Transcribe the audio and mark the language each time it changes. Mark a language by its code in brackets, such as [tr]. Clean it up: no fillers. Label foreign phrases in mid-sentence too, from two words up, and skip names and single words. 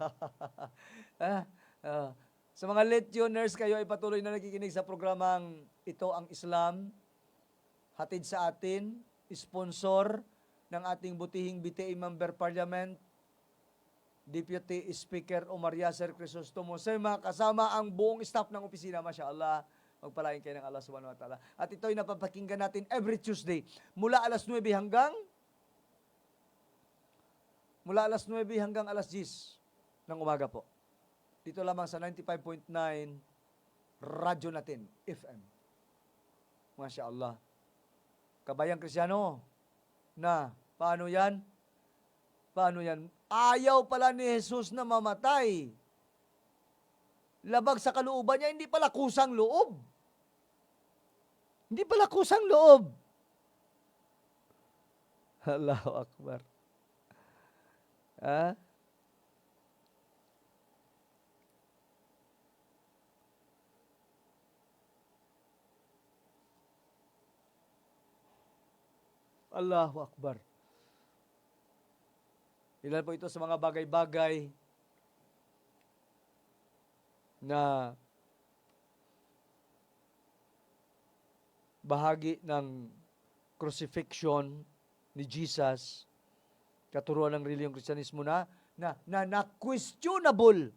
[tl] Sa mga [en] late tuners, [tl] kayo ay patuloy na nakikinig sa programang Ito ang Islam. Hatid sa atin, sponsor ng ating butihing BTA Member Parliament, Deputy Speaker Omar Yasser Crisostomo, sa mga kasama ang buong staff ng opisina, mashallah, magpalain kayo ng Allah [ar] سبحانه وتعالى. [tl] At ito ay napapakinggan natin [en] every Tuesday, [tl] mula alas 9 hanggang alas 10 ng umaga po. Dito lamang sa 95.9 radyo natin, FM. [ar] ما شاء الله. [tl] Kabayang Kristyano, na, paano yan? Paano yan? Ayaw pala ni Jesus na mamatay. Labag sa kalooban niya, hindi pala kusang loob. Hindi pala kusang loob. [ar] الله أكبر. Ha? الله أكبر. [tl] Ilan po ito sa mga bagay-bagay na bahagi ng crucifixion ni Jesus, katuruan ng reliyong Kristyanismo na questionable.